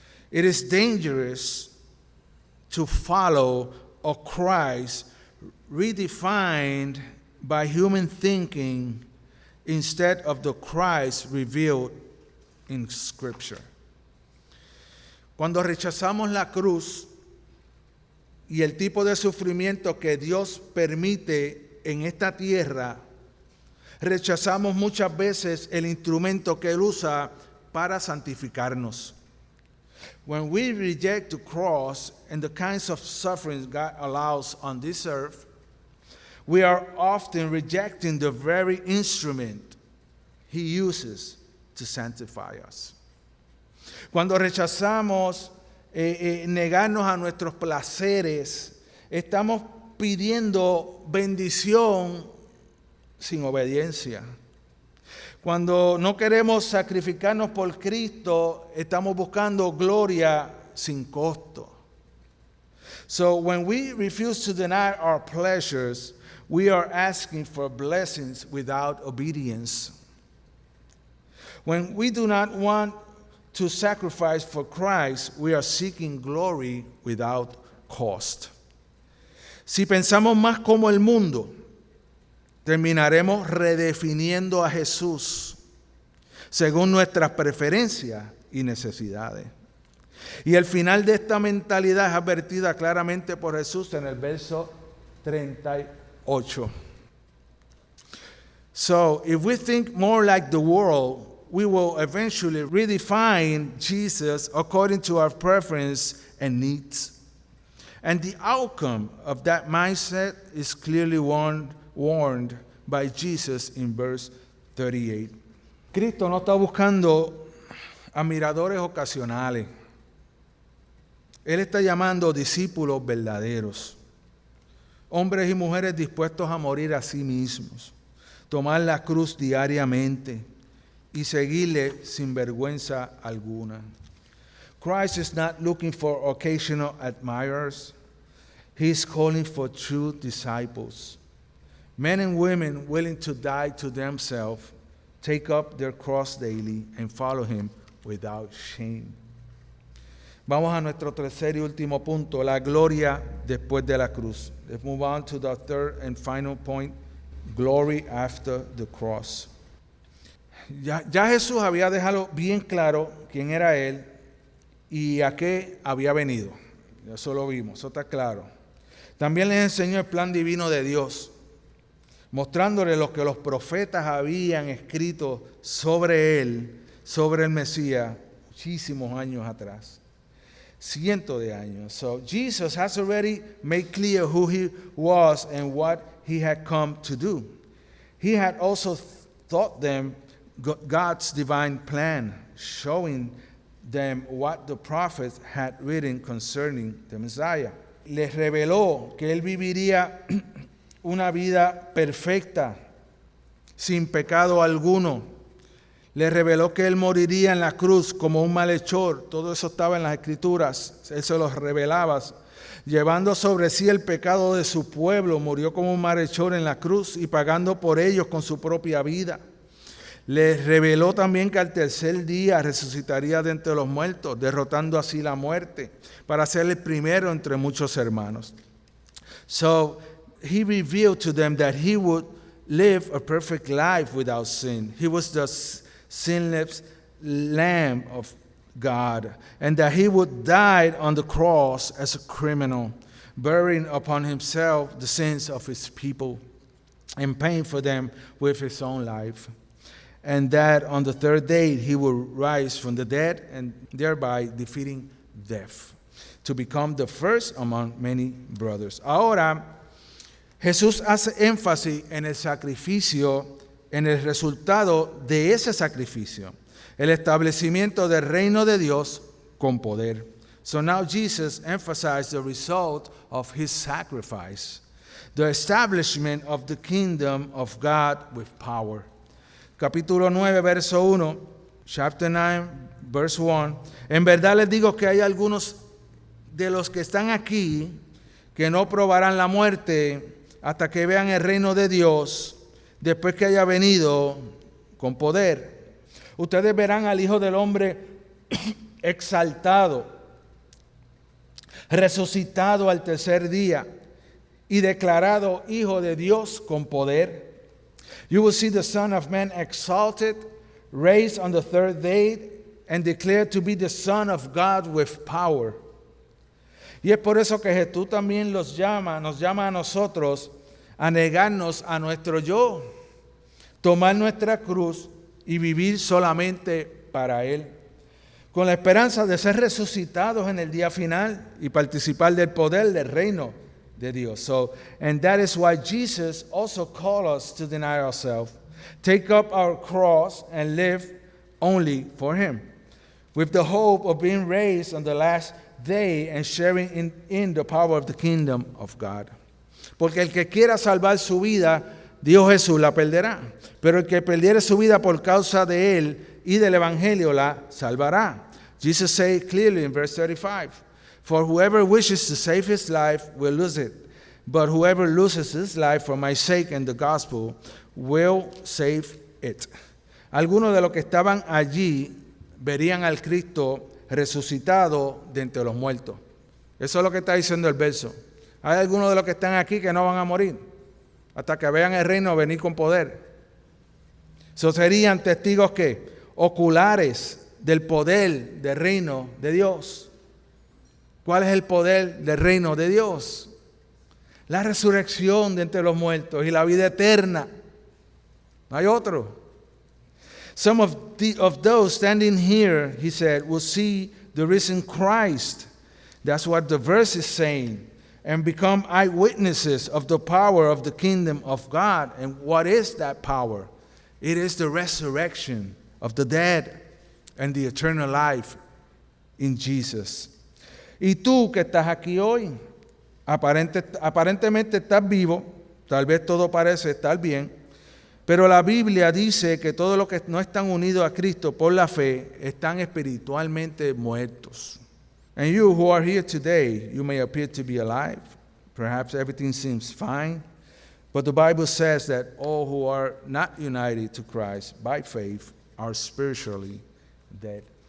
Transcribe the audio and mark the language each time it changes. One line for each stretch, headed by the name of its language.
English: It is dangerous to follow a Christ redefined by human thinking instead of the Christ revealed in Scripture.
Spanish: Cuando rechazamos la cruz y el tipo de sufrimiento que Dios permite en esta tierra, rechazamos muchas veces el instrumento que Él usa para santificarnos.
English: When we reject the cross and the kinds of sufferings God allows on this earth, we are often rejecting the very instrument He uses to sanctify us.
Spanish: Cuando rechazamos negarnos a nuestros placeres, estamos pidiendo bendición sin obediencia. Cuando no queremos sacrificarnos por Cristo, estamos buscando gloria sin costo.
English: So when we refuse to deny our pleasures, we are asking for blessings without obedience. When we do not want to sacrifice for Christ, we are seeking glory without cost.
Spanish: Si pensamos más como el mundo, terminaremos redefiniendo a Jesús según nuestras preferencias y necesidades. Y el final de esta mentalidad es advertida claramente por Jesús en el verso 38.
English: So, if we think more like the world, we will eventually redefine Jesus according to our preference and needs. And the outcome of that mindset is clearly warned by Jesus in verse 38.
Spanish: Cristo no está buscando admiradores ocasionales. Él está llamando discípulos verdaderos, hombres y mujeres dispuestos a morir a sí mismos, tomar la cruz diariamente y seguirle sin vergüenza alguna.
English: Christ is not looking for occasional admirers. He is calling for true disciples, men and women willing to die to themselves, take up their cross daily, and follow him without shame.
Spanish: Vamos a nuestro tercer y último punto, la gloria después de la cruz.
English: Let's move on to the third and final point, glory after the cross.
Spanish: Ya Jesús había dejado bien claro quién era Él y a qué había venido. Eso lo vimos, eso está claro. También les enseñó el plan divino de Dios, mostrándole lo que los profetas habían escrito sobre Él, sobre el Mesías, muchísimos años atrás. Cientos de años.
English: So Jesus has already made clear who he was and what he had come to do. He had also taught them God's divine plan, showing them what the prophets had written concerning the Messiah.
Spanish: Les reveló que él viviría una vida perfecta, sin pecado alguno. Le reveló que él moriría en la cruz como un malhechor. Todo eso estaba en las Escrituras. Él se los revelaba. Llevando sobre sí el pecado de su pueblo, murió como un malhechor en la cruz y pagando por ellos con su propia vida. Le reveló también que al tercer día resucitaría de entre los muertos, derrotando así la muerte, para ser el primero entre muchos hermanos.
English: So he revealed to them that he would live a perfect life without sin. He was the sinless Lamb of God, and that he would die on the cross as a criminal, bearing upon himself the sins of his people and paying for them with his own life, and that on the third day he would rise from the dead and thereby defeating death, to become the first among many brothers.
Spanish: Ahora, Jesús hace énfasis en el sacrificio, en el resultado de ese sacrificio, el establecimiento del reino de Dios con poder.
English: So now Jesus emphasized the result of his sacrifice, the establishment of the kingdom of God with power.
Spanish: Capítulo 9, verso 1,
English: chapter 9, verse 1.
Spanish: En verdad les digo que hay algunos de los que están aquí que no probarán la muerte hasta que vean el reino de Dios después que haya venido con poder. Ustedes verán al Hijo del Hombre exaltado, resucitado al tercer día y declarado Hijo de Dios con poder.
English: You will see the Son of Man exalted, raised on the third day, and declared to be the Son of God with power.
Spanish: Y es por eso que Jesús también nos llama a nosotros a negarnos a nuestro yo, tomar nuestra cruz y vivir solamente para Él, con la esperanza de ser resucitados en el día final y participar del poder del reino de Dios.
English: So, and that is why Jesus also called us to deny ourselves, take up our cross and live only for Him, with the hope of being raised on the last day and sharing in the power of the kingdom of God.
Spanish: Porque el que quiera salvar su vida, Dios Jesús la perderá. Pero el que perdiere su vida por causa de Él y del Evangelio la salvará.
English: Jesus said clearly in verse 35, for whoever wishes to save his life will lose it. But whoever loses his life for my sake and the gospel will save it.
Spanish: Algunos de los que estaban allí verían al Cristo resucitado de entre los muertos. Eso es lo que está diciendo el verso. Hay algunos de los que están aquí que no van a morir hasta que vean el reino venir con poder. Eso serían testigos que oculares del poder del reino de Dios. ¿Cuál es el poder del reino de Dios? La resurrección de entre los muertos y la vida eterna. No hay otro.
English: Some of those standing here, he said, will see the risen Christ. That's what the verse is saying. and become eyewitnesses of the power of the kingdom of God. And what is that power? It is the resurrection of the dead and the eternal life in Jesus.
Spanish: Y tú que estás aquí hoy, aparentemente estás vivo, tal vez todo parece estar bien, pero la Biblia dice que todos los que no están unidos a Cristo por la fe están espiritualmente muertos.
English: And you who are here today, you may appear to be alive. Perhaps everything seems fine. But the Bible says that all who are not united to Christ by faith are spiritually dead.